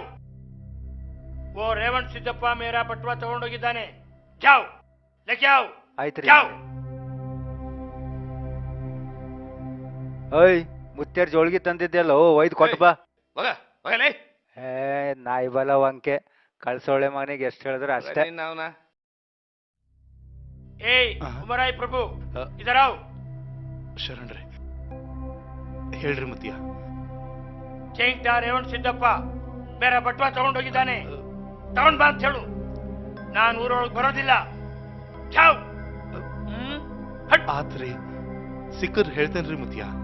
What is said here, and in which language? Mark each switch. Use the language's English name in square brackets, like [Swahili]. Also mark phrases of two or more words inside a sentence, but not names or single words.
[Hindi] वो रेवण सिद्धप्पा मेरा बटवा तಗೊಂಡೋಗಿದ್ದಾನೆ. जाओ लेके आओ। जाओ। [Kannada] ಓಯ್, ಮುತ್ಯಾರ್ ಜೋಳ್ಗಿ ತಂದಿದ್ದೆಲ್ಲ ಒಯ್ದು ಕೊಟ್ಟು ಬಾ. ನಾಯಿ ಬಲ ವಂಕೆ ಕಳ್ಸೋಳೆ ಮಗನಿಗೆ ಎಷ್ಟು ಹೇಳಿದ್ರೆ ಅಷ್ಟೇ. ಉಮರಾಯ್ ಪ್ರಭು, [Hindi] इधर आओ। [Kannada] ಶರಣ್ರೆ, ಹೇಳ್ರಿ ಮುತ್ಯ. ಚೇಂಗ್ಟಾ ರೇವಣ್ ಸಿದ್ದಪ್ಪ [Hindi] मेरा बटवा [Kannada] ತಗೊಂಡೋಗಿದ್ದಾನೆ. ತಗೊಂಡ್ ಬಾ ಅಂತ ಹೇಳು. ನಾನು ಊರೊಳಗೆ ಬರೋದಿಲ್ಲ. [Hindi] ಜಾವ್. [Kannada] ಆತ್ರಿ ಸಿಕ್ಕರ್ ಹೇಳ್ತೇನ್ರಿ ಮುತ್ಯ.